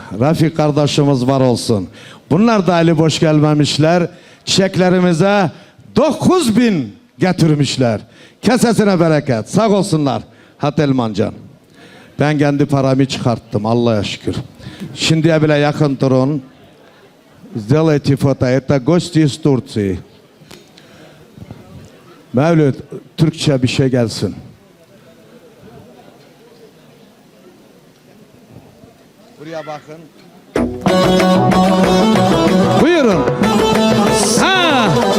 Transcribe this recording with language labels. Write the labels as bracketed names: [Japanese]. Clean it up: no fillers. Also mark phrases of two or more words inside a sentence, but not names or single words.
[Turkish] Rafik kardeşimiz var olsun. Bunlar da eli boş gelmemişler. Çiçeklerimize 9.000 getirmişler. Kesesine bereket. Sağ olsunlar. Hatelmancan. Ben kendi paramı çıkarttım. Allah'a şükür. Şimdiye bile yakın durun. [Russian] Сделайте фото. Это гости из Турции. [Turkish] Mevlüt, Türkçe bir şey gelsin. Buraya bakın. Buyurun. Ha.